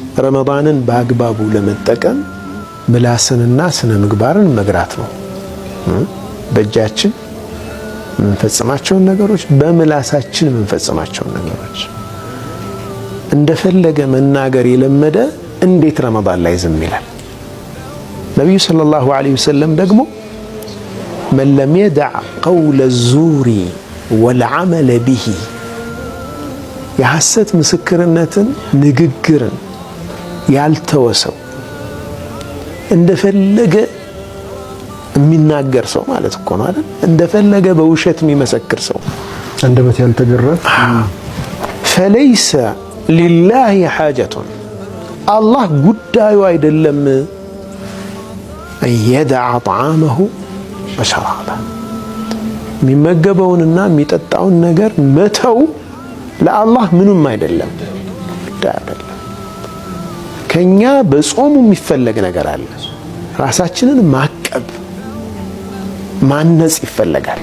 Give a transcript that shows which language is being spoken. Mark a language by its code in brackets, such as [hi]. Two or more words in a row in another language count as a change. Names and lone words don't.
[am] ረመዳንን በአግባቡ ለመጠቀም ምላስንና ስነ ምግባርን መግራት ነው። በእጃችን የምንፈጽማቸውን ነገሮች፣ በምላሳችን የምንፈጽማቸውን ነገሮች እንደፈለገ መናገር የለመደ እንዴት ረመዳን ላይ ዝም ይላል? ነብዩ [ar] صلى الله عليه وسلم [am] ደግሞ [ar] من لم يدع قول الزور والعمل به [am] የሐሰት ምስክርነትን ንግግርን ያልተወሰው እንደፈለገ የሚናገር ሰው ማለት እኮ ነው አይደል? እንደፈለገ በውሸት የሚመሰክር ሰው አንደበት ያልተገራ [ar] فليس لله حاجة الله [am] ጉዳዩ አይደለም [ar] يدع طعامه وشرابه [am] የሚመገበውንና የሚጠጣውን ነገር መተው ለአላህ ምንም አይደለም። ከኛ በጾሙ የሚፈለግ ነገር አለ። ራሳችንን ማቀብ ማነጽ ይፈለጋል።